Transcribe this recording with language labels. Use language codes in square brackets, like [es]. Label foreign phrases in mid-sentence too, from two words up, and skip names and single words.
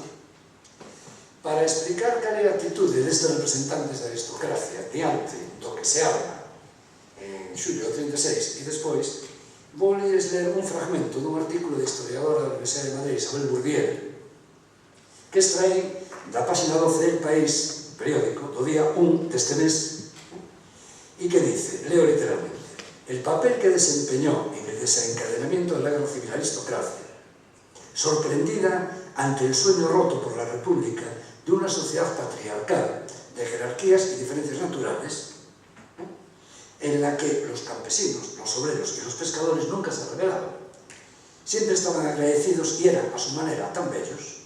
[gl] Para explicar cal é a actitude destes representantes da aristocracia diante do que se habla en xullo do 36 e despois, vou ler un fragmento dun artículo da historiadora da Universidade de Madrid, Isabel Bourdieu, que extraen da página 12 del País, periódico, do día 1 deste mes, e que dice, leo literalmente: [es] el papel que desempeñó en el desencadenamiento de la guerra civil aristocracia, sorprendida ante el sueño roto por la República de una sociedad patriarcal de jerarquías y diferencias naturales, en la que los campesinos, los obreros y los pescadores nunca se rebelaban, siempre estaban agradecidos y eran a su manera tan bellos.